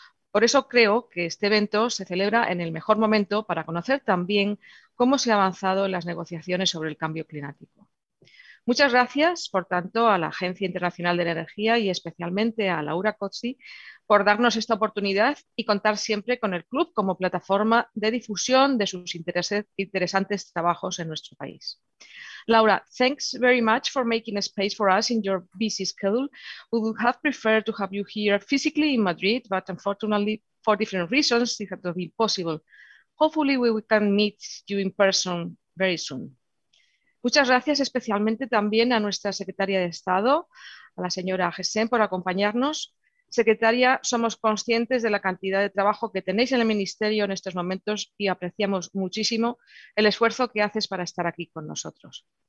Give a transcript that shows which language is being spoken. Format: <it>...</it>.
<es>Por eso creo que este evento se celebra en el mejor momento para conocer también cómo se ha avanzado en las negociaciones sobre el cambio climático. Muchas gracias, por tanto, a la Agencia Internacional de la Energía y especialmente a Laura Cocchi por darnos esta oportunidad y contar siempre con el club como plataforma de difusión de sus interesantes trabajos en nuestro país.</es> <en>Laura, thanks very much for making a space for us in your busy schedule. We would have preferred to have you here physically in Madrid, but unfortunately, for different reasons, it has not been possible. Hopefully, we can meet you in person very soon.</en> <es>Muchas gracias especialmente también a nuestra secretaria de Estado, a la señora Agesen, por acompañarnos. Secretaria, somos conscientes de la cantidad de trabajo que tenéis en el Ministerio en estos momentos y apreciamos muchísimo el esfuerzo que haces para estar aquí con nosotros.</es>